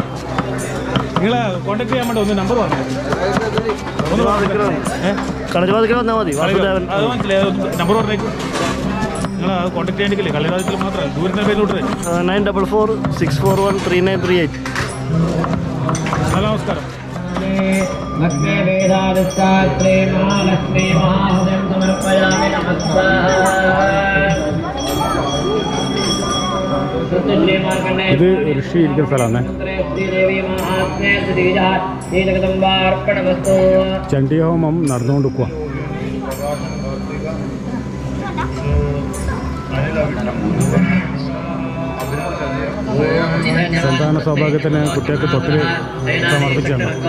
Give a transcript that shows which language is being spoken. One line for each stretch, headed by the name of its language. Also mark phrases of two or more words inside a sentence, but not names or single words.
Malayalam: നിങ്ങളെ കോൺടാക്ട് ചെയ്യാൻ വേണ്ടി ഒന്ന് നമ്പർ പറഞ്ഞു. കളരിവാതിക്കൽ വന്നാൽ മതി. വാസുദേവൻ. അത് മനസ്സിലായി. നമ്പർ പറഞ്ഞേക്കും. നിങ്ങൾ കോൺടാക്ട് ചെയ്യേണ്ടിക്കില്ലേ? കളിവാതിക്കൽ മാത്രമല്ല, ദൂരത്തെ പേരിലോട്ട് 9446413938. ഹലോ നമസ്കാരം.
Sanskrit: लक्ष्मी वेदादिस्तात्रे महालक्ष्मी महाहृदयं समर्पयामि नमस्कार.
Malayalam: ഇത് ഋഷി ഇരിക്കുന്ന സ്ഥലമാണ്. ചണ്ഡീഹോമം നടന്നുകൊണ്ടിരിക്കുക. സന്താന സൗഭാഗ്യത്തിന് കുട്ടികൾക്ക് തൊട്ടിൽ സമർപ്പിച്ചാണ്.